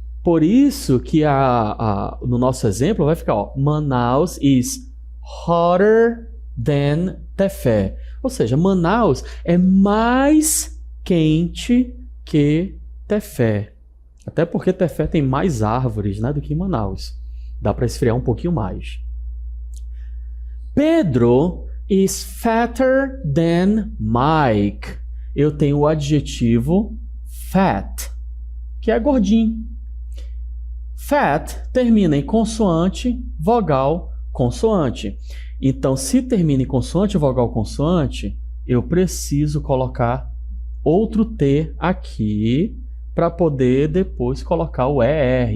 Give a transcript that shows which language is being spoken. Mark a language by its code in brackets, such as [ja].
[pt] Por isso que no nosso exemplo vai ficar, ó, [en] Manaus is hotter than Tefé. [pt] Ou seja, Manaus é mais quente que Tefé. Até porque Tefé tem mais árvores, né, do que Manaus. Dá para esfriar um pouquinho mais. [en] Pedro is fatter than Mike. [pt] Eu tenho o adjetivo fat, que é gordinho. Fat termina em consoante, vogal, consoante. Então, se termina em consoante, vogal, consoante, eu preciso colocar outro T aqui para poder depois colocar o ER.